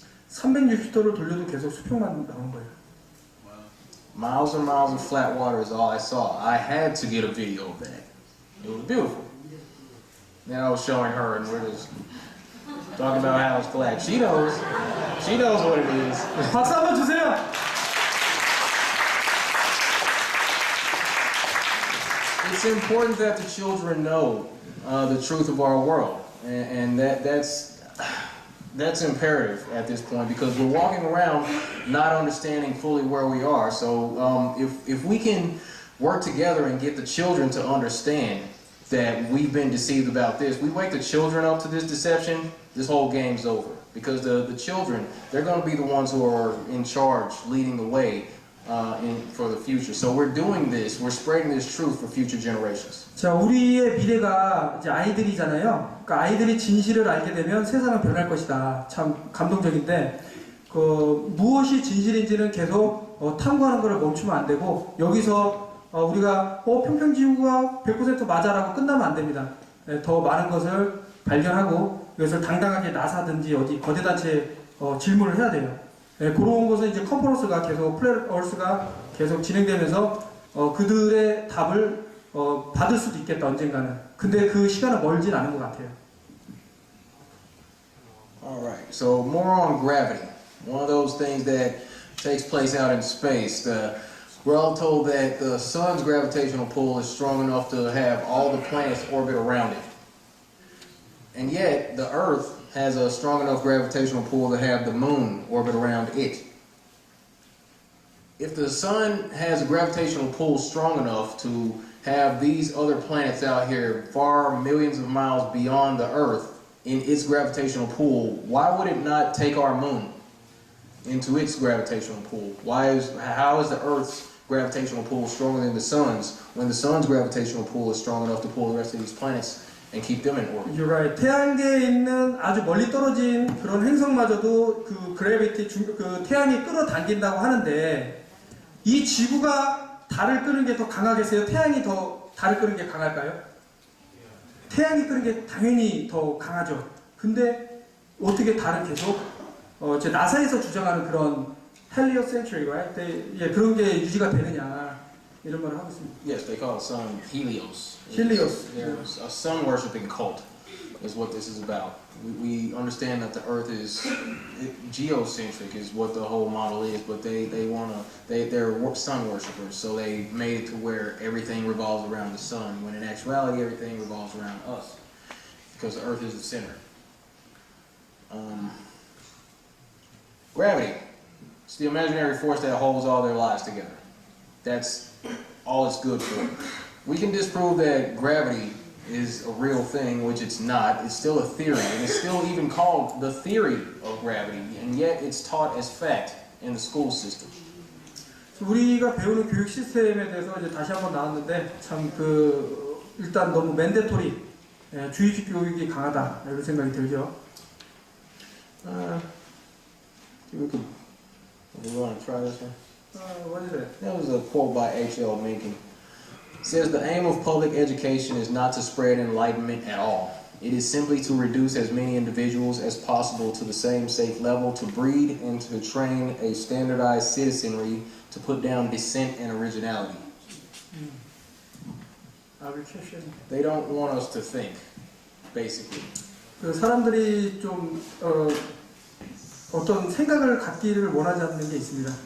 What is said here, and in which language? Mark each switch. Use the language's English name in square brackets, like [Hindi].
[Korean] 360도를 돌려도 계속 수평만 나온 거예요. [English] Miles and miles of flat water is all I saw. I had to get a video of that. It was beautiful. Then I was showing her, and we're just talking about how it's flat. She knows what it is. [Korean] 박수 한번 주세요. [English] It's important that the children know the truth of our world, and that's imperative at this point, because we're walking around not understanding fully where we are. So if we can work together and get the children to understand that we've been deceived about this, we wake the children up to this deception, this whole game's over. Because the children, they're going to be the ones who are in charge, leading the way for the future. So we're doing this, we're spreading this truth for future generations. [Korean] 자, 우리의 미래가 이제 아이들이잖아요. 그러니까 아이들이 진실을 알게 되면 세상은 변할 것이다. 참 감동적인데, 무엇이 진실인지는 계속 탐구하는 것을 멈추면 안 되고, 여기서 우리가 평평지구가 100% 맞아라고 끝나면 안 됩니다. 더 많은 것을 발견하고 이것을 당당하게 나사든지 어디 거대 단체에 질문을 해야 돼요. 그런 것은 이제 컨퍼런스가 계속 플랫어스가 계속 진행되면서 그들의 답을 받을 수도 있겠다, 언젠가는. 근데 그 시간은 멀진 않은 것 같아요. [English] Alright, so more on gravity. One of those things that takes place out in space. We're all told that the sun's gravitational pull is strong enough to have all the planets orbit around it. And yet, the Earth has a strong enough gravitational pull to have the moon orbit around it. If the sun has a gravitational pull strong enough to have these other planets out here far millions of miles beyond the Earth in its gravitational pull, why would it not take our moon into its gravitational pull? How is the Earth's gravitational pull stronger than the sun's when the sun's gravitational pull is strong enough to pull the rest of these planets and keep them in orbit? You're right. [Korean] 태양계에 있는 아주 멀리 떨어진 그런 행성마저도 그 태양이 끌어당긴다고 하는데, 이 지구가 달을 끄는 게 더 강하겠어요? 태양이 더 달을 끄는 게 강할까요? 태양이 끄는 게 당연히 더 강하죠. 근데 어떻게 달은 계속 제 나사에서 주장하는 그런 [English] heliocentric, right? [Korean] 그런 게 유지가 되느냐, 이런 말을 하고 있습니다. [English] Yes, they call the sun Helios. Helios. There's a sun worshipping cult is what this is about. We understand that the Earth is geocentric is what the whole model is, but they're sun worshippers, so they made it to where everything revolves around the sun, when in actuality everything revolves around us, because the Earth is the center. Gravity. It's the imaginary force that holds all their lives together. That's all it's good for. We can disprove that gravity is a real thing, which it's not. It's still a theory, and it's still even called the theory of gravity, and yet it's taught as fact in the school system. [Korean] 우리가 배우는 교육 시스템에 대해서 이제 다시 한번 나왔는데 참 일단 너무 맨데토리 주의식 교육이 강하다 이런 생각이 들죠. [English] We want to try this one? What is it? That was a quote by H.L. Mencken. It says, "The aim of public education is not to spread enlightenment at all. It is simply to reduce as many individuals as possible to the same safe level, to breed and to train a standardized citizenry, to put down dissent and originality." They don't want us to think, basically. [Korean] 그 사람들이 좀 어떤 생각을 갖기를 원하지 않는 게 있습니다.